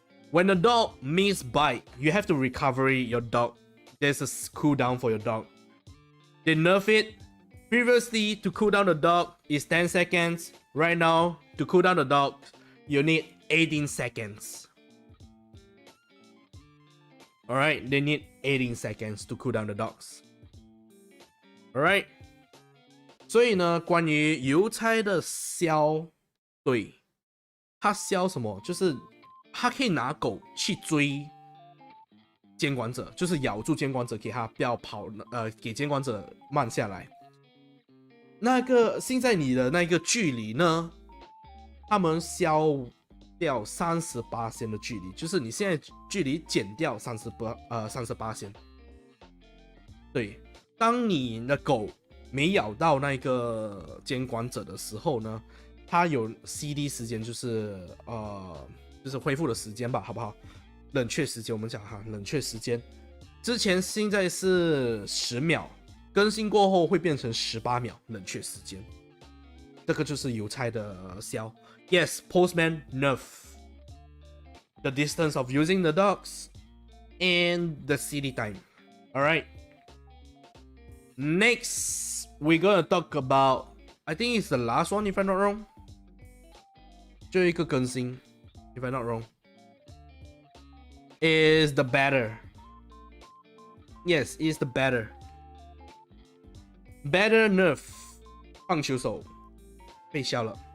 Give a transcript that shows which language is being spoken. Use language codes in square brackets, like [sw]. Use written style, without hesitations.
[en] When the dog miss bite, you have to recover your dog.There's a cooldown for your dog. They nerf it. Previously, to cool down the dog is 10 seconds. Right now, to cool down the dog, you need 18 seconds. Alright, they need 18 seconds to cool down the dogs. Alright. [zh] 所以呢，关于邮差的消，对，他消什么？就是他可以拿狗去追监管者，就是咬住监管者，给他不要跑，给监管者慢下来。那个现在你的那个距离呢，他们消掉38%的距离，就是你现在距离减掉38%。对，当你的狗没咬到那个监管者的时候呢，它有 CD 时间，就是恢复的时间吧，好不好？冷却时间，我们讲哈，冷却时间。之前现在是10秒，更新过后会变成18秒冷却时间。这个就是邮差的消。 [en] Yes, postman nerf the distance of using the dogs and the city time. All right. Next, we're gonna talk about. I think it's the last one, if I'm not wrong. [zh] 最后一个更新 [en] if I'm not wrong, is the batter. Yes, is the batter. Batter nerf [zh] 棒球手被消了。